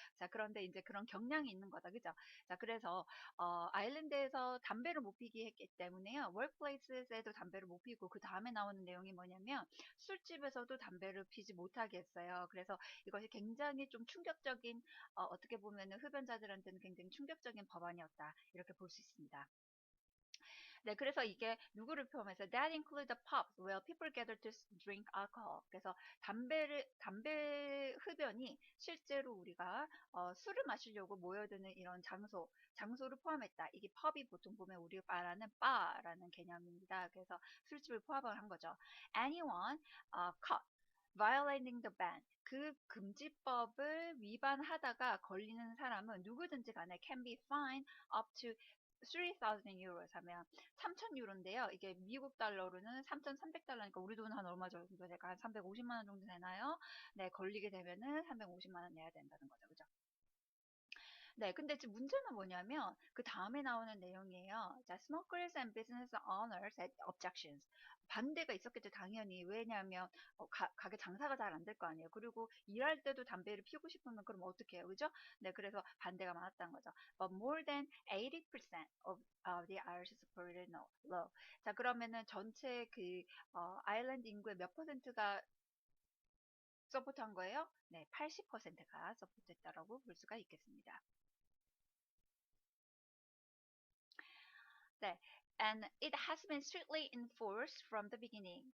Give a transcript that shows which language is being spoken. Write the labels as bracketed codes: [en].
[ko] 자, 그런데 이제 그런 경향이 있는 거다. 그죠? 자, 그래서 아일랜드에서 담배를 못 피게 했기 때문에요. workplaces에도 담배를 못 피고 그 다음에 나오는 내용이 뭐냐면 술집에서도 담배를 피지 못하게 했어요. 그래서 이것이 굉장히 좀 충격적인 어떻게 보면은 흡연자들한테는 굉장히 충격적인 법안이었다. 이렇게 볼 수 있습니다. 네, 그래서 이게 누구를 포함해서 [en] that include the pubs where people gather to drink alcohol. [ko] 그래서 담배 흡연이 실제로 우리가 술을 마시려고 모여드는 이런 장소를 포함했다. 이게 펍이 보통 보면 우리가 말하는 바라는 개념입니다. 그래서 술집을 포함을 한 거죠. [en] Anyone caught violating the ban. [ko] 그 금지법을 위반하다가 걸리는 사람은 누구든지 간에 [en] can be fined up to 3,000 euros [ko] 하면 3,000 유로인데요. 이게 미국 달러로는 3,300달러니까 우리 돈 한 얼마 정도 될까? 한 350만 원 정도 되나요? 네, 걸리게 되면은 350만 원 내야 된다는 거죠. 그죠? 네, 근데 지금 문제는 뭐냐면 그 다음에 나오는 내용이에요. [en] 자, smokers and business owners had objections. [ko] 반대가 있었겠죠, 당연히. 왜냐하면 가게 장사가 잘 안 될 거 아니에요. 그리고 일할 때도 담배를 피우고 싶으면 그럼 어떻게 해요, 그죠? 네, 그래서 반대가 많았다는 거죠. [en] But more than 80% of the Irish supported no law. [ko] 자, 그러면은 전체 아일랜드 인구의 몇 퍼센트가 서포트한 거예요? 네, 80%가 서포트했다라고 볼 수가 있겠습니다. 네. [en] And it has been strictly enforced from the beginning.